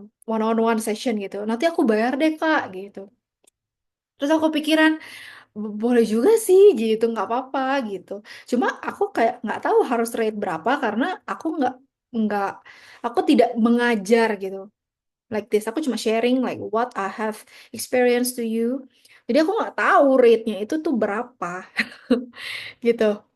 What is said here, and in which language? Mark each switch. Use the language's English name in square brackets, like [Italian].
[Indonesian] One on one session gitu. Nanti aku bayar deh Kak gitu. Terus aku pikiran, boleh juga sih gitu, nggak apa-apa gitu. Cuma aku kayak nggak tahu harus rate berapa karena nggak aku tidak mengajar gitu. [English] Like this, [Indonesian] aku cuma sharing [English] like what I have experienced to you. [Indonesian] Jadi aku nggak tahu rate-nya itu tuh berapa gitu.